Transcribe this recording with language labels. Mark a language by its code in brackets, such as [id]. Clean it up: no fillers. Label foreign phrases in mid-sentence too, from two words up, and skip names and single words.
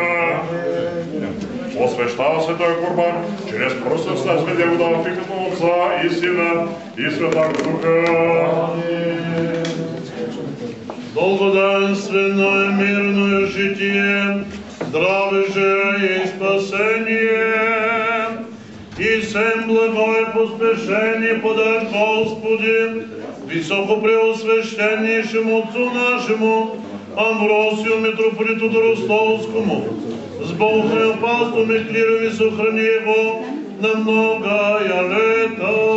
[bg] Освещава се този курбан, чрез пръстът след го дава в името на Отца и Сина и Святаго Духа. [cu] Долгоденствено и мирно житие, здраве же и спасение, и всем благо и поспешение подай Господи, високо преосвященнейшему Отцу нашему, Амвросию, митрополиту Ростовскому, с Богом и опастом и клиром и сохрани его на многая лета.